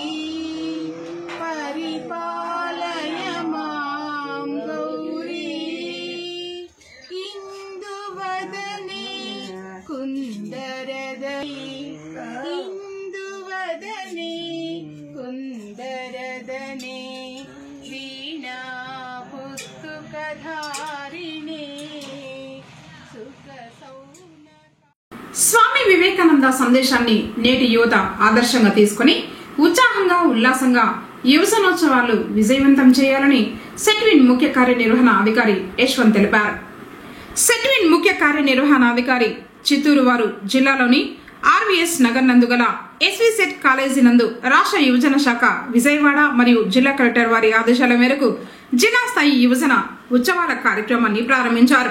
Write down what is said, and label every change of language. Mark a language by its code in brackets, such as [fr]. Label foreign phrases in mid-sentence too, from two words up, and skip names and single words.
[sa] परिपालय मां गौरी इंदुवदने कुंदरदने इंदुवदने कुंदरदने वीणा पुस्तकधारिणे सुख [te] స్వామి వివేకానంద సందేశాన్ని నేటి యువత ఆదర్శంగా తీసుకుని ఉత్సాహంగా ఉల్లాసంగా యువజనోత్సవాలు విజయవంతం చేయాలని సెట్విన్ ముఖ్య కార్యనిర్వహణ అధికారి యశ్వంత్ తెలిపారు. సెట్విన్ ముఖ్య కార్యనిర్వహణాధికారి చిత్తూరు వారు జిల్లాలోని ఆర్వీఎస్ నగర్ నందు గల ఎస్వి సెట్ కాలేజీ నందు రాష్ట్ర యువజన శాఖ విజయవాడ మరియు జిల్లా కలెక్టర్ వారి ఆదేశాల మేరకు జిల్లా స్థాయి యువజన ఉత్సవాల కార్యక్రమాన్ని ప్రారంభించారు.